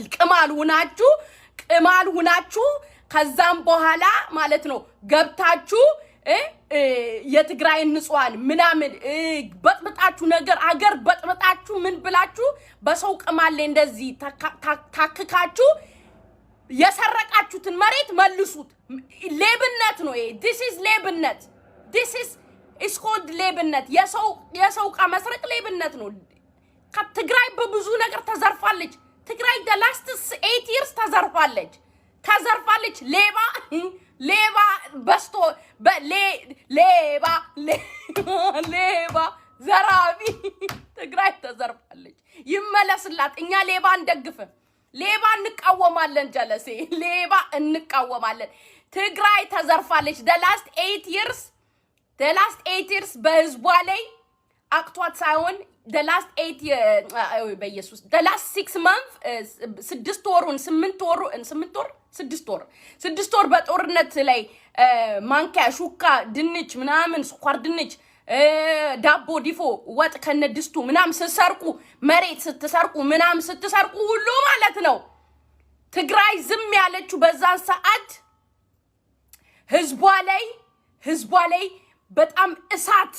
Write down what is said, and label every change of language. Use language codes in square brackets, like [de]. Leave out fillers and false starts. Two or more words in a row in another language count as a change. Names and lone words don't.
[am] ቅማል ሁናችሁ ከዛም በኋላ ማለት ነው ገብታችሁ የትግራይ ንጹሃን ምናምን በጥብጣችሁ ነገር አገር በጥብጣችሁ ምን ብላችሁ በሰው ቅማል ላይ እንደዚህ ታክካችሁ የሰረቃችሁትን መሬት መልሱት ሌብነት ነው ይሄ [en] this is [am] ሌብነት [en] this is called [am] ሌብነት የሰው መስረቅ ሌብነት ነው ከትግራይ በብዙ ነገር ተዘርፋለች ትግራይ [en] the last 8 years [am] ተዘርፋለች ሌባ በስቶ ሌባ ዘራቢ ትግራይ ተዘርፋለች ይመለስላት እኛ ሌባ እንደግፈን ሌባ እንቃወማለን ጀለሴ ሌባ እንቃወማለን ትግራይ ተዘርፋለች [en] the last 8 years [am] በህዝቧ ላይ አክቷት ሳይሆን [en] the last 8 [am] በኢየሱስ [en] the last 6 months [am] 6 ወር በጦርነት ላይ ማንኪያ ሹካ ድንች ምናምን ስኳር ድንች ዳቦ ዲፎ ወጥ ከነድስቱ ምናምን ስትሰርቁ መሬት ስትሰርቁ ሁሉ ማለት ነው ትግራይ ዝም ያለችው በዛን ሰዓት ህዝቧ ላይ በጣም እሳት